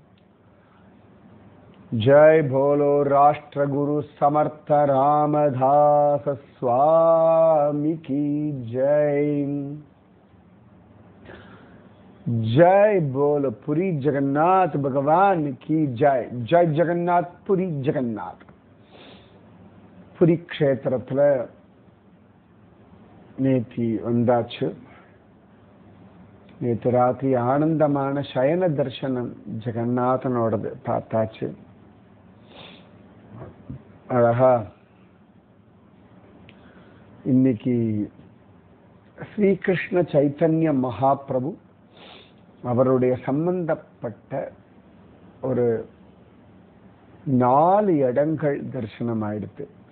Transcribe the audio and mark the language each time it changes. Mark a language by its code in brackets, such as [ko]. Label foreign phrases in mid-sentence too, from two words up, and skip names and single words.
[hi] जय बोलो राष्ट्रगुरु समर्थ रामदास स्वामी की जय। जय बोलो पुरी जगन्नाथ भगवान की जय। जय जगन्नाथ पुरी जगन्नाथ। [ta] पुरी क्षेत्रத்துல நேத்தி வந்தாச்சு. நேற்று ராத்திரி ஆனந்தமான சயன தர்சனம் ஜெகநாதனோடது பார்த்தாச்சு. அழகா இன்னைக்கு ஸ்ரீகிருஷ்ண சைத்தன்ய மகாபிரபு அவருடைய சம்பந்தப்பட்ட ஒரு 4 இடங்கள் தரிசனம் ஆயிடுத்து.